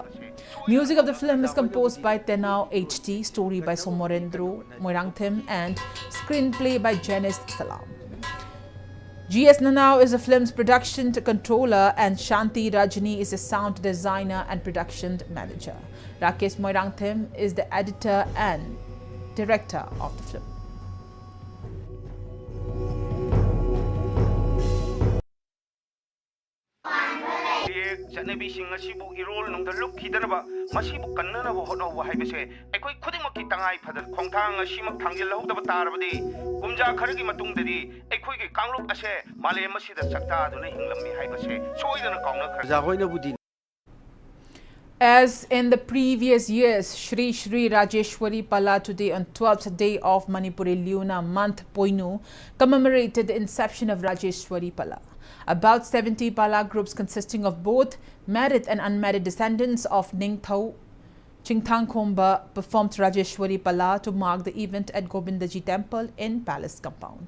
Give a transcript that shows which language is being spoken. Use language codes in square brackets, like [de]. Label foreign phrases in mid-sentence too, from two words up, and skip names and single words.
[en] Music of the film is composed by Tenau HT, story by Somorendro Moirangthem, and screenplay by Janice Salam. G.S. Nanau is the film's production controller and Shanti Rajani is the sound designer and production manager. Rakesh Moirangthem is the editor and director of the film. [mni] Janabising asibu irol nung daluk hidanaba masibu kannanaba honawa haibase ekoi khudimaki tangai phadal khongthang asimak thangjil lahdaba tarabadi kumja kharagi matungdadi ekoi gi kangluk ase malem masida sakta aduna hinglammi haibase soidana kauna kharja hoina budi. [en] As in the previous years, Shri Rajeshwari Pala today on 12th day of Manipuri Luna month Poinu commemorated the inception of Rajeshwari Pala. About 70 Pala groups consisting of both married and unmarried descendants of Ningthau Chingthang Khomba performed Rajeshwari Pala to mark the event at Govindaji Temple in Palace Compound.